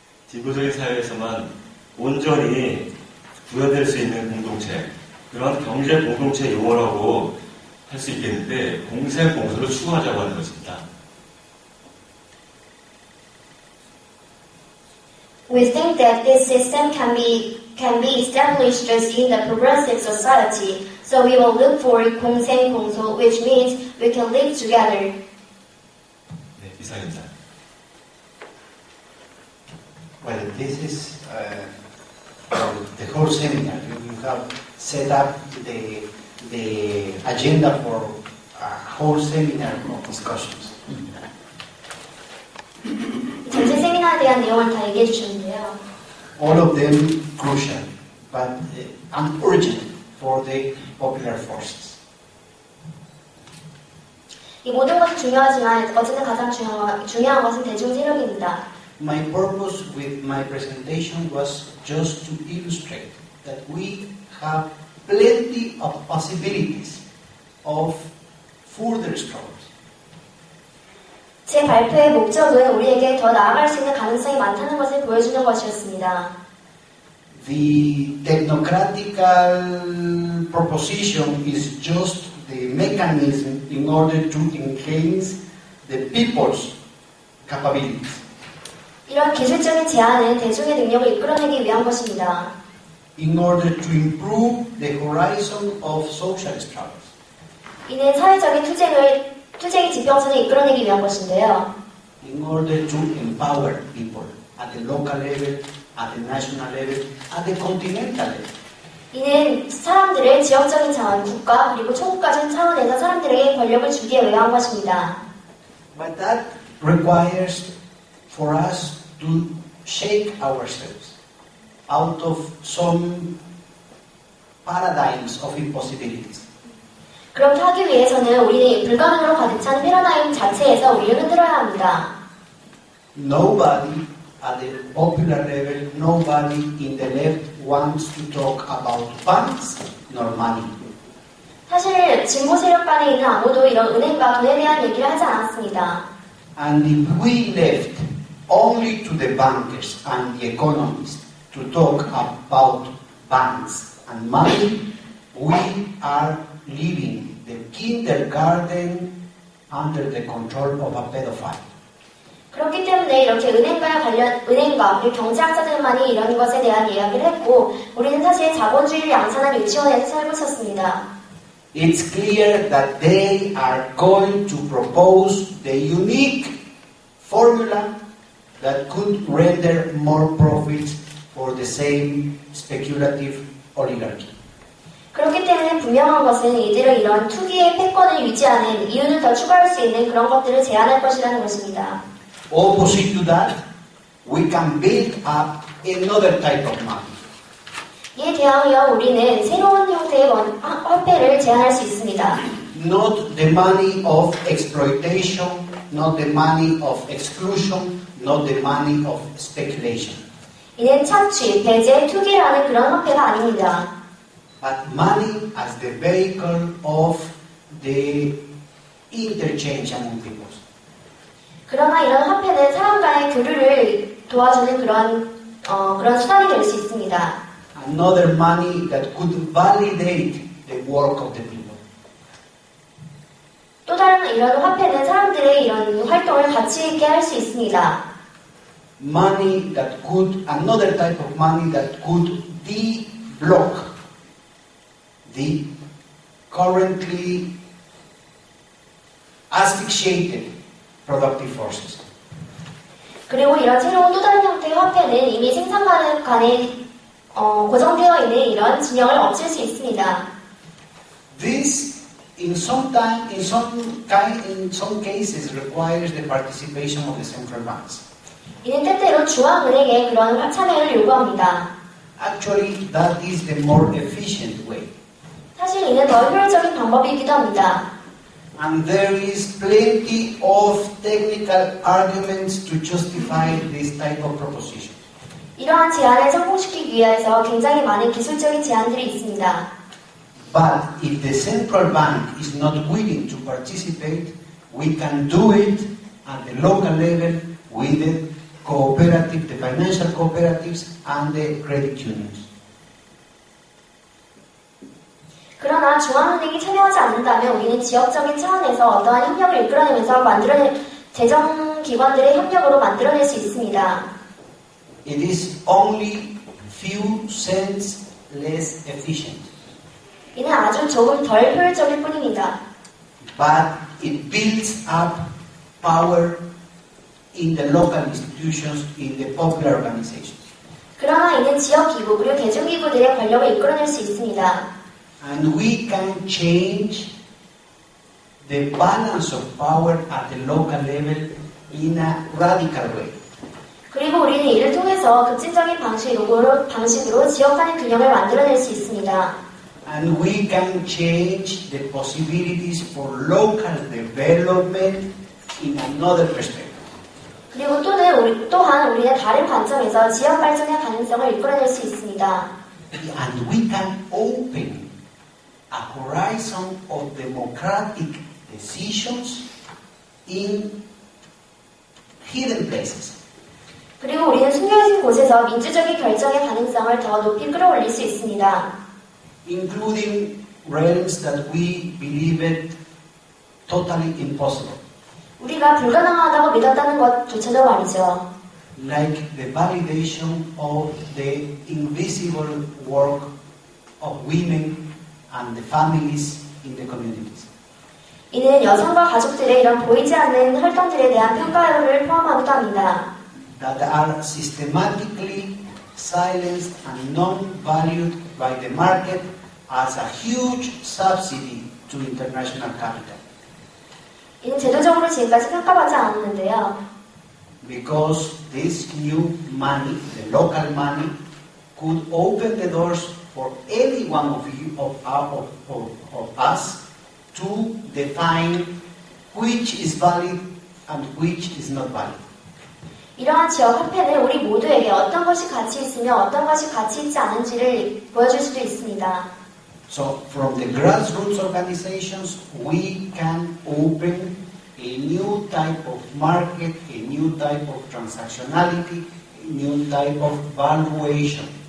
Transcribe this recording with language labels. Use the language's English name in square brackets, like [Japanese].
[Korean] 진보적인 사회에서만 온전히 구현될 수 있는 공동체, 그런 경제 공동체 용어라고 할 수 있겠는데 공생공소를 추구하자고 하는 것입니다. [English] We think that this system can be established just in the progressive society, so we will look for 공생공소, which means we can live together. [Korean] 네, 이상입니다. [English] Well, this is the whole seminar. You have set up the agenda for a whole seminar of discussions. [Korean] 전체 세미나에 대한 내용을 다 얘기해 주셨는데요. [English] All of them crucial, but and urgent for the popular forces. [Korean] 이 모든 것이 중요하지만 어쨌든 가장 중요한 것은 대중 세력입니다. [English] My purpose with my presentation was just to illustrate that we have plenty of possibilities of further struggles. [Korean] 제 발표의 목적은 우리에게 더 나아갈 수 있는 가능성이 많다는 것을 보여주는 것이었습니다. [English] The technocratical proposition is just the mechanism in order to enhance the people's capabilities. [Korean] 이런 기술적인 제안은 대중의 능력을 이끌어내기 위한 것입니다. [English] In order to improve the horizon of social struggles. [Korean] 이는 사회적인 투쟁의 지평선을 이끌어내기 위한 것인데요. [English] In order to empower people at the local level, at the national level, at the continental level. [Korean] 이는 사람들을 지역적인 차원, 국가 그리고 초국가적 차원에서 사람들에게 권력을 주기에 위한 것입니다. [English] But that requires for us to shake ourselves out of some paradigms of impossibilities. [Korean] 그렇게 하기 위해서는 우리는 불가능으로 가득 찬 패러다임 자체에서 우리를 흔들어야 합니다. [English] Nobody at the popular level, nobody in the left wants to talk about banks nor money. [Korean] 사실 진보 세력간에 있는 아무도 이런 은행과 돈에 대한 얘기를 하지 않았습니다. [English] And if we left only to the bankers and the economists to talk about banks and money, we are leaving the kindergarten under the control of a pedophile. [Korean] 그렇기 때문에 이렇게 은행과 그리고 경제학자들만이 이런 것에 대한 이야기를 했고, 우리는 사실 자본주의를 양산한 유치원에서 살고 있었습니다. [English] It's clear that they are going to propose the unique formula that could render more profits for the same speculative oligarchy. [Korean] 그렇기 때문에 분명한 것은 이들은 이런 투기의 패권을 유지하는 이윤을 더 추가할 수 있는 그런 것들을 제안할 것이라는 것입니다. [English] Opposite to that, we can build up another type of money. [Korean] 이에 대하여 우리는 새로운 형태의 화폐를 제안할 수 있습니다. [English] Not the money of exploitation, not the money of exclusion, not the money of speculation. [Korean] 이는 착취, 배제, 투기라는 그런 화폐가 아닙니다. [English] But money as the vehicle of the interchange among peoples. [Korean] 그러나 이런 화폐는 사람 간의 교류를 도와주는 그런 수단이 될 수 있습니다. [English] Another money that could validate the work of the people. [Korean] 또 다른 이런 화폐는 사람들의 이런 활동을 가치 있게 할 수 있습니다. [English] Money that could, another type of money that could de-block the currently asphyxiated productive forces. [Korean] 그리고 이런 새로운 또 다른 형태의 화폐는 이미 생산관에 고정되어 있는 이런 진영을 없앨 수 있습니다. [English] This, in some cases, requires the participation of the central banks. [Korean] 이는 때때로 중앙은행의 그런 참여를 요구합니다. [English] Actually, that is the more efficient way. [Korean] 사실 이는 더 효율적인 방법이기도 합니다. [English] And there is plenty of technical arguments to justify this type of proposition. [Korean] 이러한 제안을 성공시키기 위해서 굉장히 많은 기술적인 제안들이 있습니다. [English] But if the central bank is not willing to participate, we can do it at the local level with the financial cooperatives and the credit unions. [Korean] 그러나 중앙은행이 참여하지 않는다면 우리는 지역적인 차원에서 어떠한 협력을 이끌어내면서 재정기관들의 협력으로 만들어낼 수 있습니다. [English] It is only few cents less efficient, [Korean] 이는 아주 조금 덜 효율적일 뿐입니다. [English] but it builds up power in the local institutions, in the popular organizations. [Korean] 그러나 이는 지역기구 그리고 대중기구들의 권력을 이끌어낼 수 있습니다. [English] And we can change the balance of power at the local level in a radical way. [Korean] 그리고 우리는 이를 통해서 급진적인 방식으로 지역 간의 균형을 만들어낼 수 있습니다. [English] And we can change the possibilities for local development in another perspective. [Korean] 그리고 또한 우리는 다른 관점에서 지역 발전의 가능성을 이끌어낼 수 있습니다. [English] And we can open a horizon of democratic decisions in hidden places. [Korean] 그리고 우리는 숨겨진 곳에서 민주적인 결정의 가능성을 더 높이 끌어올릴 수 있습니다. [English] Including realms that we believed totally impossible, [Korean] 우리가 불가능하다고 믿었다는 것조차도 말이죠. [English] like the validation of the invisible work of women and the families in the communities. [Korean] 이는 여성과 가족들의 이런 보이지 않는 활동들에 대한 평가를 포함하기도 합니다. [English] That are systematically silenced and non-valued by the market as a huge subsidy to international capital. [Korean] 이는 제도적으로 지금까지 평가받지 않았는데요. [English] Because this new money, the local money, could open the doors for any one of you, of us, to define which is valid and which is not valid. [Korean] 이러한 지역 화폐는 우리 모두에게 어떤 것이 가치 있으며 어떤 것이 가치 있지 않은지를 보여줄 수도 있습니다. [English] So from the grassroots organizations, we can open a new type of market, a new type of transactionality, a new type of valuation.